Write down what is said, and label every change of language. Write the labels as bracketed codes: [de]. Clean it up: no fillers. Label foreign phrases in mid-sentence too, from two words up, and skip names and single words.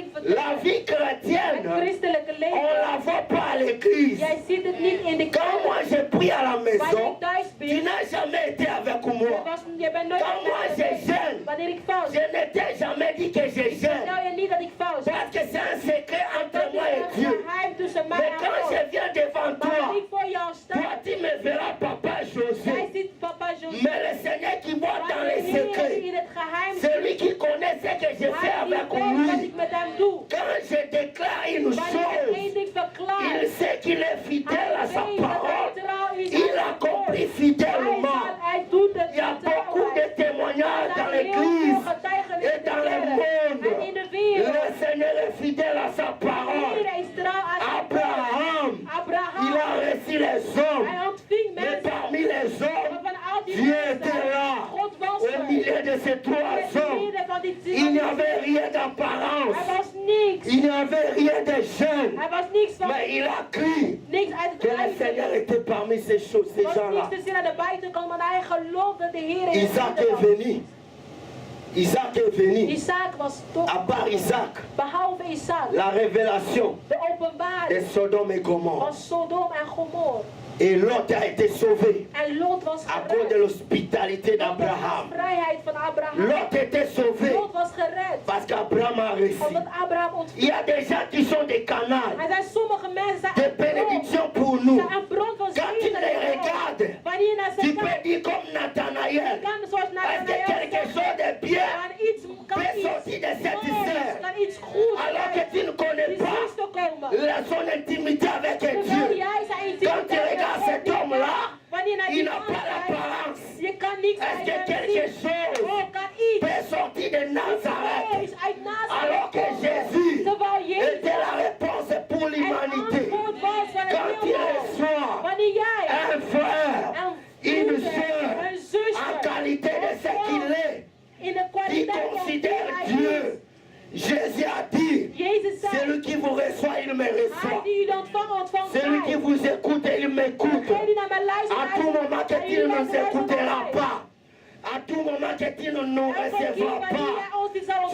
[fr] La [nl] vertellen. [fr] vie [nl] Het [fr] chrétienne, [nl] christelijke [fr] on [nl] leven. [fr] ne la voit pas à l'église. [nl] Jij ziet het niet in de [fr] Quand moi [nl] kerk. [fr] je prie à la [nl] Wanneer [fr] maison, [nl] ik thuis [fr] tu [nl] ben, [fr] n'as jamais été avec moi. [nl] je bent nooit [fr] Quand moi je gêne, [nl] Wanneer ik vast, [fr] je ne t'ai jamais dit que je gêne. [nl] nou je niet dat ik vast. [fr] Parce que c'est un secret entre [nl] Dat is [fr] moi et [nl] een [fr] Dieu. [nl] geheim tussen mij [fr] Mais [nl] en [fr] quand [nl] God. [fr] je viens devant [nl] Maar als [fr] toi, [nl] ik voor jou sta, [fr] toi tu me verras papa [nl] jij [fr] José. [nl] ziet papa José. [fr] Mais le Seigneur qui voit dans [nl] Maar [fr] les [nl] de Heer die [fr] secrets, [nl] in het geheim [fr] celui qui connaît ce que je fais [nl] hij die [fr] avec [nl] weet wat [fr] lui, [nl] ik met hem doe. [fr] quand je déclare une [nl] Wanneer ik één [fr] chose, [nl] ding verklaar, [fr] il sait qu'il est fidèle à [nl] hij [fr] sa [nl] weet dat hij [fr] parole. [nl] trouw is [fr] Il [nl] aan zijn [fr] accomplit [nl] woord. [fr] fidèlement. [nl] Hij doet het [fr] Il y a [nl] met [fr] beaucoup de [nl] trouwheid. [fr] témoignages dans [nl] Er zijn heel [fr] l'église [nl] veel getuigenissen [fr] et [nl] in de [fr] dans le [nl] kerk [fr] monde. [nl] en in de wereld. [fr] Le Seigneur est fidèle à sa parole. [nl] Iedereen is trouw aan zijn woord. [fr] Abraham, il [nl] Abraham, [fr] a reçu les hommes. [nl] hij ontving [fr] Mais [nl] mensen. [fr] parmi les hommes, [nl] Maar van al die [fr] Dieu [nl] mensen, [fr] était là. [nl] God was [fr] Au [nl] er. [fr] milieu de ces 3 [nl] In het [fr] hommes, [nl] midden van die [fr] il n'y [nl] twee. [fr] avait rien [nl] Hij [fr] d'apparence. [nl] was niks. [fr] Il n'y avait rien de jeune. [nl] Hij was niks van [fr] Mais il a cru [nl] niks uit [fr] que [nl] het [fr] le Seigneur [nl] buiten. [fr] était parmi ces choses, ces [nl] Was [fr] gens-là. [nl] niks te zien aan de buitenkant, maar hij geloofde dat de Heer in het [fr] Isaac [nl] midden [fr] est [nl] was. [fr] venu. Isaac est venu. [nl] Isaac was toch, [fr] À part Isaac, [nl] behalve Isaac, [fr] la révélation de [nl] de openbaring [fr] Sodome et Gomorre. [nl] van Sodom en Gomorre. [fr] Et Lot a été sauvé [nl] En Lot was [fr] à cause de [nl] gered. [fr] l'hospitalité [nl] Door de [fr] d'Abraham. [nl] vrijheid van Abraham. [fr] Lot était sauvé [nl] Lot was gered. [fr] parce qu'Abraham a reçu. [nl] Omdat Abraham [fr] Il [nl] ontving. [fr] y a des gens qui sont des canals [nl] Er zijn sommige mensen [fr] de [nl] zijn een bron. [fr] bénédiction pour nous. [nl] Zijn een bron van [fr] Quand tu [nl] zegen [fr] les [nl] voor ons. [fr] regardes, [nl] Wanneer je naar [fr] tu [nl] ze [fr] peux [nl] kijkt, [fr] dire comme Nathanaël, [nl] kan zoals [fr] est-ce que [nl] Nathanael [fr] quelque [nl] zegt, [fr] chose de bien [nl] kan iets [fr] peut sortir de cette [nl] moois, [fr] histoire [nl] kan iets goeds [fr] alors que tu ne connais [nl] iets [fr] pas [nl] goeds te komen. [fr] son intimité avec [nl] Terwijl [fr] Dieu? [nl] jij zijn [fr] Quand tu [nl] intimiteit [fr] regardes [nl] met [fr] cet [nl] God [fr] homme-là, [nl] niet wanneer je naar [fr] il [nl] die [fr] n'a [nl] man [fr] pas [nl] kijkt, [fr] l'apparence. [nl] je kan niks [fr] Est-ce [nl] uit [fr] que [nl] hem [fr] quelque [nl] zien. [fr] chose [nl] Oh, kan iets. [fr] peut sortir de [nl] Iets [fr] Nazareth [nl] moois uit Nazareth [fr] alors que [nl] komen. [fr] Jésus [nl] Terwijl Jezus [fr] était la réponse pour [nl] het [fr] l'humanité? [nl] antwoord was van het [fr] Quand tu [nl] heelal. [fr] reçois [nl] Wanneer jij [fr] un frère, [nl] een [fr] une [nl] broeder, [fr] sœur, [nl] een zuster, [fr] en qualité de ce qu'il est, qui considère Dieu. Jésus a dit, celui qui vous reçoit, il me reçoit. Celui qui vous écoute, il m'écoute. À tout moment qu'il ne nous écoutera pas. À tout moment qu'il ne nous recevra pas.